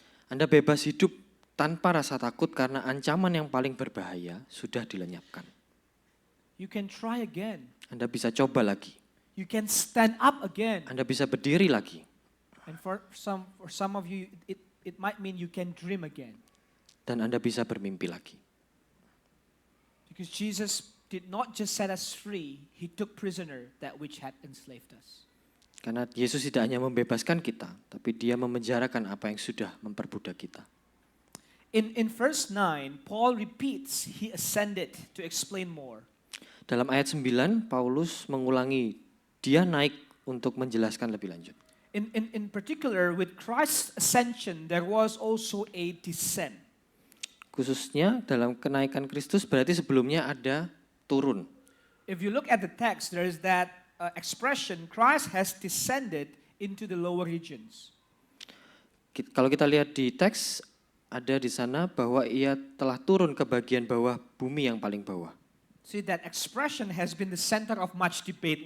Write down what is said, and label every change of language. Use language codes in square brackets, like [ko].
[id] Anda bebas hidup tanpa rasa takut karena ancaman yang paling berbahaya sudah dilenyapkan. [en] You can try again. [id] Anda bisa coba lagi. [en] You can stand up again. [id] Anda bisa berdiri lagi. [en] And for some of you, it might mean you can dream again. [id] Dan Anda bisa bermimpi lagi. [en] Because Jesus did not just set us free, he took prisoner that which had enslaved us. [id] Karena Yesus tidak hanya membebaskan kita, tapi dia memenjarakan apa yang sudah memperbudak kita. [en] in verse 9, Paul repeats he ascended to explain more. [id] Dalam ayat 9, Paulus mengulangi dia naik untuk menjelaskan lebih lanjut. [en] In particular, with Christ's ascension, there was also a descent. [id] Khususnya dalam kenaikan Kristus berarti sebelumnya ada turun. [en] If you look at the text, there is that expression, Christ has descended into the lower regions. [id] Kalau kita lihat di teks, ada di sana bahwa ia telah turun ke bagian bawah bumi yang paling bawah. [en] See, that expression has been the center of much debate.